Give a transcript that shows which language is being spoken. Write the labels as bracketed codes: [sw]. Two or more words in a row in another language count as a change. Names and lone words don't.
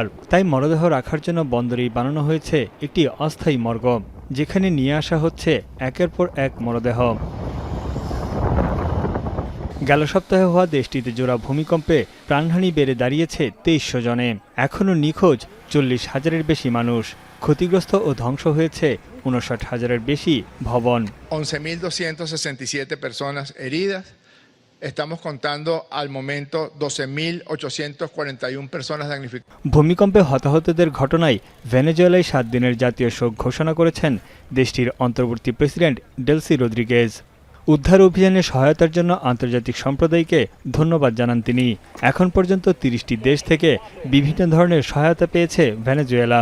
[bn] তাই মরদেহ রাখার জন্য বন্দরেই বানানো হয়েছে একটি অস্থায়ী মর্গ, যেখানে নিয়ে আসা হচ্ছে একের পর এক মরদেহ। গেল সপ্তাহে হওয়া দেশটিতে জোড়া ভূমিকম্পে প্রাণহানি বেড়ে দাঁড়িয়েছে 2300 জনে। এখনও নিখোঁজ 40,000-এর বেশি মানুষ। ক্ষতিগ্রস্ত ও ধ্বংস হয়েছে 59,000-এর বেশি ভবন। [es] 11.267 personas heridas. Estamos contando al momento 12.841 personas damnificadas. [bn] ভূমিকম্পে হতাহতদের ঘটনায় ভেনেজুয়েলায় 7 দিনের জাতীয় শোক ঘোষণা করেছেন দেশটির অন্তর্বর্তী প্রেসিডেন্ট ডেলসি রদ্রিগেজ। উদ্ধার অভিযানে সহায়তার জন্য আন্তর্জাতিক সম্প্রদায়কে ধন্যবাদ জানান তিনি। এখন পর্যন্ত 30টি দেশ থেকে বিভিন্ন ধরনের সহায়তা পেয়েছে ভেনেজুয়েলা।